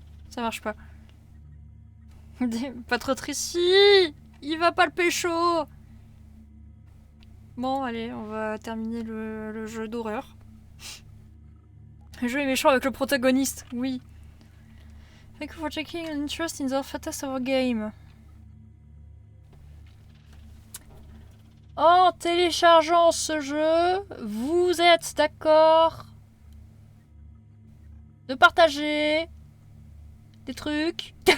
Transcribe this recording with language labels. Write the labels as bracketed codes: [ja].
[fr] Ça marche pas. Pas trop triste. Il va pas le pécho. Bon, allez, on va terminer le jeu d'horreur. Le jeu est méchant avec le protagoniste, oui. [en] Thank you for taking an interest in the Fantasy of Game. [fr] En téléchargeant ce jeu, vous êtes d'accord de partager des trucs.